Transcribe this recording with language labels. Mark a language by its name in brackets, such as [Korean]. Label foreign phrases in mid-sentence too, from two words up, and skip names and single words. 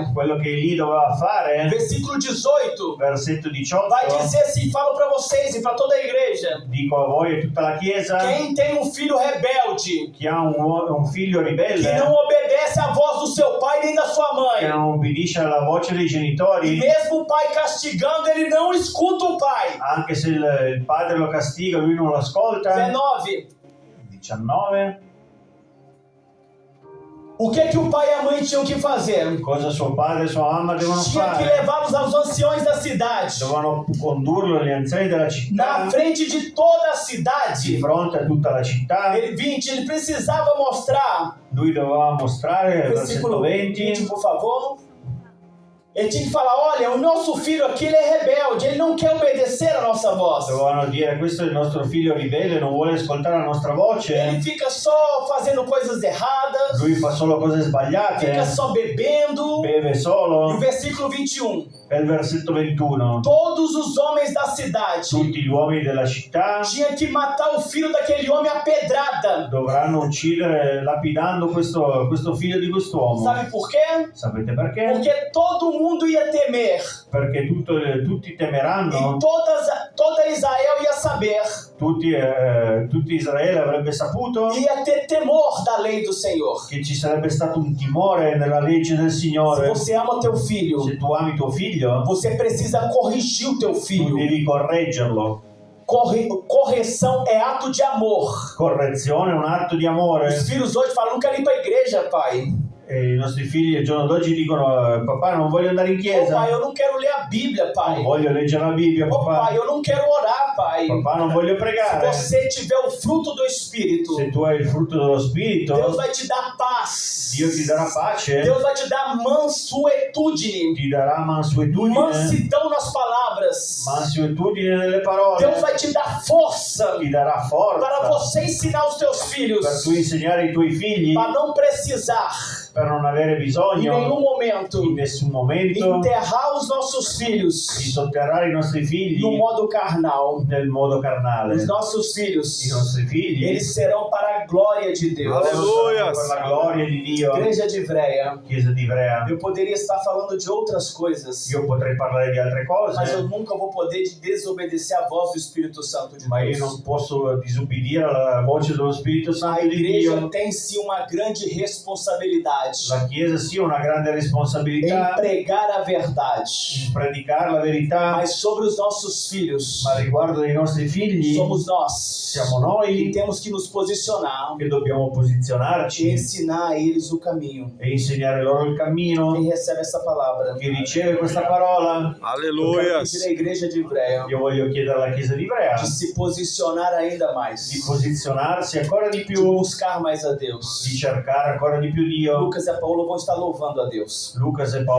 [Italian] Quello che Eli doveva fare, [Portuguese] Versículo 18 [Italian] versetto 18, [Portuguese] vai dizer assim: falo para vocês e para toda a igreja. [Italian] dico a voi e tutta la Chiesa, [Portuguese] Quem tem um filho rebelde, [Italian] chi ha un figlio [Portuguese] que [Italian] ribelle, [Portuguese] não obedece à voz do seu pai nem da sua [Italian] che [Portuguese] mãe, [Italian] non obbedisce alla voce dei [Portuguese] e [Italian] genitori, [Portuguese] mesmo o pai castigando, ele não escuta o pai. [Italian] anche se il padre lo castiga, lui non lo ascolta. [Portuguese] 19. [Italian] 19. [Portuguese] O que o pai e a mãe tinham que fazer? [Italian] Cosa suo padre e sua mamma devono [Portuguese] Tinha que [Italian] fare? [Portuguese] levá-los aos anciões da cidade, [Italian] Dovevano condurlo agli anziani della città, [Portuguese] na frente de toda a [Italian] di [Portuguese] cidade. [Italian] fronte a tutta la città. [Portuguese] Ele 20, ele precisava mostrar. [Italian] Lui doveva mostrare, versetto [Portuguese] Versículo 20, [Italian] 20, [Portuguese] por favor. Ele tinha que falar: olha, o nosso filho aqui ele é rebelde, ele não quer obedecer a nossa voz. [Italian] dovevano dire: questo è il nostro figlio ribelle, non vuole ascoltare la nostra voce, [Portuguese] Ele fica só fazendo coisas erradas, [Italian] lui fa solo cose [Portuguese] fica [Italian] sbagliate, [Portuguese] só bebendo. [Italian] beve [Portuguese] E o [Italian] solo. [Portuguese] versículo 21. [Italian] È il versetto 21. [Portuguese] Todos os homens da cidade [Italian] Tutti gli uomini della città [Portuguese] tinham que matar o filho daquele homem a pedrada. [Italian] dovranno uccidere lapidando questo figlio di quest'uomo. [Portuguese] Sabe por quê? [Italian] Sapete perché? [Portuguese] Porque todo mundo ia temer. [Italian] Perché tutti [Portuguese] E [Italian] temeranno, [Portuguese] toda Israel ia saber. [Italian] tutti Israele avrebbe saputo [Portuguese] Ia ter temor da lei do Senhor. [Italian] che ci sarebbe stato un timore nella legge del [Portuguese] Se [Italian] Signore. [Portuguese] você ama teu filho, [Italian] Se tu ami tuo figlio, [Portuguese] você precisa corrigir o teu [Italian] tu [Portuguese] filho. [Italian] devi correggerlo. [Portuguese] Correção é ato de amor. [Italian] Correzione è un atto di amore. [Portuguese] Os filhos hoje falam: não quero ir para a igreja, pai. [Italian] E i nostri figli al giorno d'oggi dicono: papà, non voglio andare in [Portuguese] Ô, [Italian] chiesa, [Portuguese] pai, eu não quero ler a Bíblia, [Italian] non [Portuguese] pai. [Italian] voglio leggere la Bibbia, [Portuguese] Ô, pai, [Italian] papà, [Portuguese] eu não quero orar, pai. [Italian] papà, non voglio [Portuguese] Se [Italian] pregare. [Portuguese] você tiver o fruto do Espírito, [Italian] Se tu hai il frutto dello [Portuguese] Deus [Italian] Spirito, [Portuguese] vai te dar paz. [Italian] Dio ti darà pace, [Portuguese] Deus vai te dar mansuetude. [Italian] ti darà mansuetudine, [Portuguese] Mansidão nas palavras. [Italian] mansuetudine nelle [Portuguese] Deus [Italian] parole, [Portuguese] vai te dar força [Italian] ti darà [Portuguese] para [Italian] forza [Portuguese] você ensinar os teus filhos [Italian] per tu insegnare ai tuoi figli, [Portuguese] para não precisar, [Italian] per non avere [Portuguese] em [Italian] bisogno [Portuguese] nenhum momento, [Italian] in nessun momento [Portuguese] enterrar os nossos filhos [Italian] di sotterrare i nostri figli [Portuguese] no modo carnal. [Italian] nel modo carnale. [Portuguese] Os nossos filhos, [Italian] I nostri figli [Portuguese] eles serão para a glória de Deus. Aleluia. [Italian] per la gloria di Dio. [Portuguese] Igreja de Ivreia, [Italian] Chiesa di Ivrea, [Portuguese] eu poderia estar falando de outras coisas, [Italian] io potrei parlare di altre [Portuguese] mas eu [Italian] cose, [Portuguese] nunca vou poder desobedecer a voz do Espírito Santo de [Italian] ma io [Portuguese] Deus. [Italian] non posso disubbidire alla voce dello Spirito [Portuguese] A [Italian] Santo di [Portuguese] igreja [Italian] Dio. [Portuguese] tem sim uma grande responsabilidade [Italian] La Chiesa sì ha una grande [Portuguese] em [Italian] responsabilità [Portuguese] pregar a verdade, [Italian] in predicare la verità, [Portuguese] mas sobre os nossos filhos [Italian] ma riguardo dei nostri figli [Portuguese] somos nós [Italian] siamo [Portuguese] que [Italian] noi [Portuguese] temos que nos posicionar [Italian] che dobbiamo [Portuguese] e [Italian] posizionarci [Portuguese] ensinar a eles o caminho. [Italian] e insegnare loro il cammino. [Portuguese] Quem recebe essa palavra? [Italian] Chi riceve questa parola, [Portuguese] Eu quero Aleluia. pedir à igreja de Ivreia [Italian] io voglio chiedere alla Chiesa di Ivrea [Portuguese] de se posicionar ainda mais, [Italian] di posizionarsi ancora di [Portuguese] de [Italian] più, [Portuguese] buscar mais a Deus. [Italian] di cercare ancora di più Dio. [Portuguese] Lucas e Paulo vão estar louvando a Deus. [Italian] Lucas e Paolo